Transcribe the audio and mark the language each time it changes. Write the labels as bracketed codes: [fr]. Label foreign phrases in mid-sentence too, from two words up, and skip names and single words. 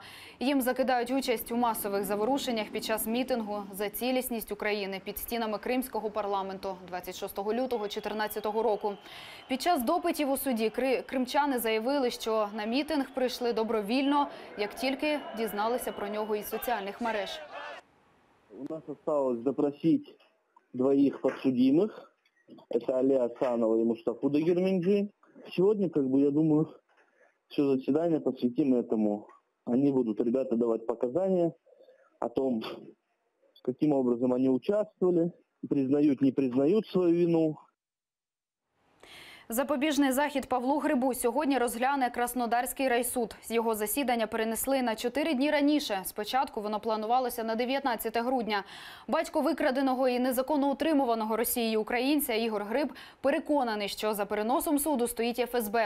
[uk] Їм закидають участь у масових заворушеннях під час мітингу за цілісність України під стінами Кримського парламенту 26 лютого 2014 року. Під час допитів у суді кримчани заявили, що на мітинг прийшли добровільно, як тільки дізналися про нього із соціальних мереж. [ru] У нас осталось допросить 2 подсудимых. Это Али Асанова и Мустафу Дегірмінджі. Сегодня, я думаю, все заседание посвятим этому. Они будут, ребята, давать показания о том, каким образом они участвовали, признают, не признают свою вину. [uk] Запобіжний захід Павлу Грибу сьогодні розгляне Краснодарський райсуд. Його засідання перенесли на 4 дні раніше. Спочатку воно планувалося на 19 грудня. Батько викраденого і незаконно утримуваного Росією українця Ігор Гриб переконаний, що за переносом суду стоїть ФСБ.